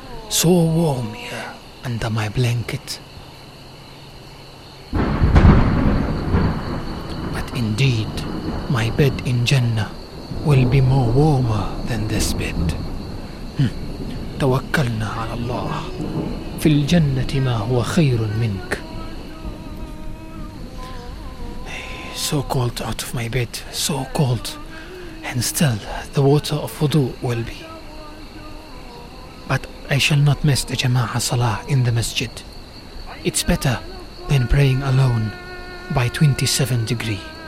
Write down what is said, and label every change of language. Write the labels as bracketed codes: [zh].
[en] So warm here under my blanket. But indeed, my bed in Jannah will be more warmer than this bed. [ar] توكلنا على الله في الجنة ما هو خير منك. [en] So cold out of my bed, so cold, and still the water of wudu will be. I shall not miss the Jama'ah Salah in the masjid. It's better than praying alone by 27 degree.